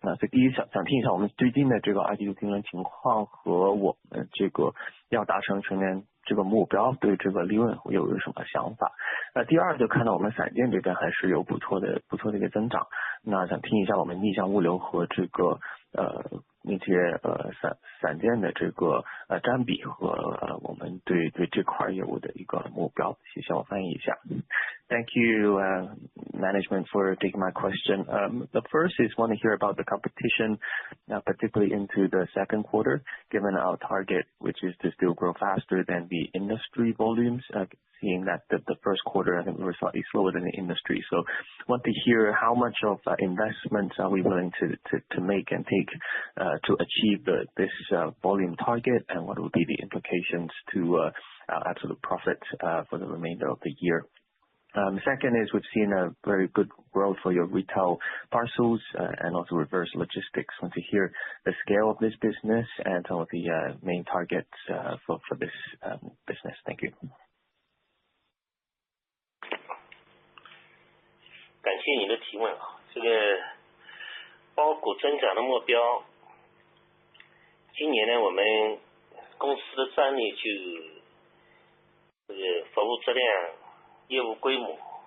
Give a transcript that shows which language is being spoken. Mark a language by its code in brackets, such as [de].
[zh] 那所以第一想听一下我们最近的这个2季度竞争情况和我们这个要达成全年这个目标对这个利润有什么想法？第二就看到我们散件这边还是有不错的一个增长。那想听一下我们逆向物流和这个那些散件的这个占比和我们对这块业务的一个目标。谢谢，我翻译一下。 [en] Thank you, management, for taking my question. The first is want to hear about the competition, particularly into the second quarter, given our target, which is to still grow faster than the industry volumes, seeing that the first quarter, I think we were slightly slower than the industry. So want to hear how much of investments are we willing to make and take to achieve this volume target, and what will be the implications to absolute profit for the remainder of the year. Second is we've seen a very good growth for your retail parcels and also reverse logistics. Want to hear the scale of this business and some of the main targets for this business. Thank you. [zh] 感谢你的提问啊，这个包裹增长的目标，今年呢，我们公司的战略就这个服务质量、业务规模。